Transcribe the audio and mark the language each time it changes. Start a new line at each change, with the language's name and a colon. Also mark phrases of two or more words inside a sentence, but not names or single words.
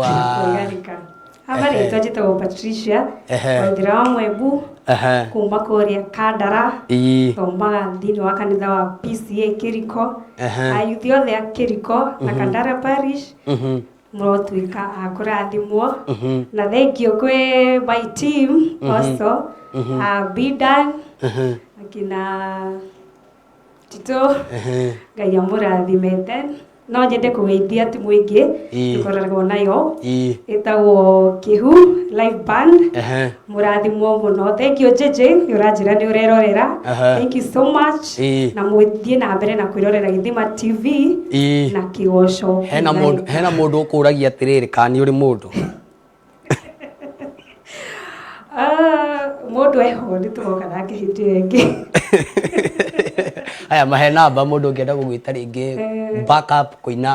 Kikuyu: Rĩtwa njĩtagwo Patricia Waithĩra wa Mwembu kuma kũrĩa Kandara, thomaga thĩinĩ wa kanitha wa PCA Kĩriko. Ayuthi othe a Kĩriko na Kandara Parish mũrotuĩka a kũrathimwo, na thengio kwĩ
English: my team also
Kikuyu: Bidan akina Tito Ngai amũrathimete. No nyende kũgeithia timu ĩngĩ tũkoragwo nayo ĩtagwo Kĩhu live band. Mũrathimwo mũno.
English: Thank you
Kikuyu: JJ, nĩ ũranjĩra nĩ ũrerorera.
English: Thank you so much.
Kikuyu: Na mũthiĩ na mbere na kwĩrorera Gĩthima TV na Kĩgoco. Hena mũndũ ũkũragia atĩrĩrĩ kana nĩ ũrĩ mũndũ? Mũndũ eho nĩ tũgoka nake hĩndĩ ĩyo ĩngĩ. Aya mahe namba mũndũ ũngĩenda gũgwĩta rĩngĩ backup kũina.